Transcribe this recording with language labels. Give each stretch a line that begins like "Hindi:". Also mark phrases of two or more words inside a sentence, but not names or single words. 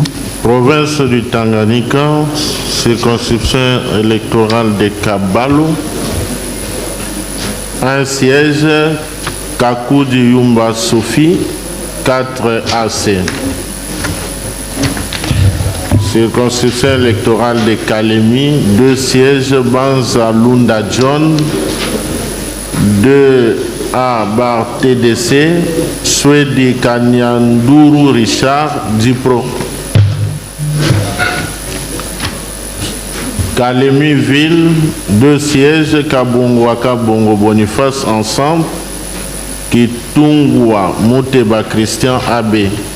French: Province du Tanganyika, circonscription électorale de Kabalo, un siège, Kakoudi Yumba Sophie, 4 AC. Circonscription électorale de Kalemi, 2 sièges, Banza Lunda John, 2 A bar TDC, Swedi Kanyanduru Richard, Dipro. Kalemi Ville, 2 sièges, Kabongwaka Bongo Boniface ensemble, Kitungwa Mouteba Christian AB.